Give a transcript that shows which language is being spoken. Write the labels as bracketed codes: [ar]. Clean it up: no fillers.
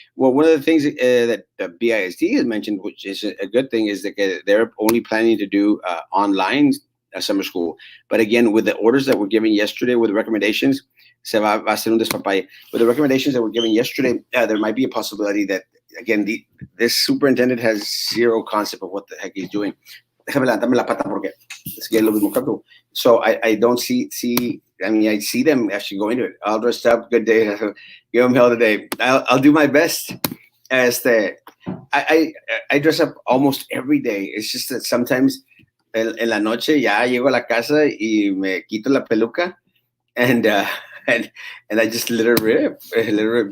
[en] Well, one of the things that BISD has mentioned, which is a good thing, is that they're only planning to do online summer school. But again, with the orders that were given yesterday, with the recommendations, [es] va a ser un despapalle. [en] With the recommendations that were given yesterday, there might be a possibility that, again, this superintendent has zero concept of what the heck he's doing. [es] Déjame levantarme la pata porque es que es lo mismo que tú. [en] So I don't see. I mean, I see them actually going to it. All dressed up, good day. Give them hell today. I'll do my best. I dress up almost every day. It's just that sometimes [es] en la noche ya llego a la casa y me quito la peluca [en] and and and I just let it rip. Let it rip.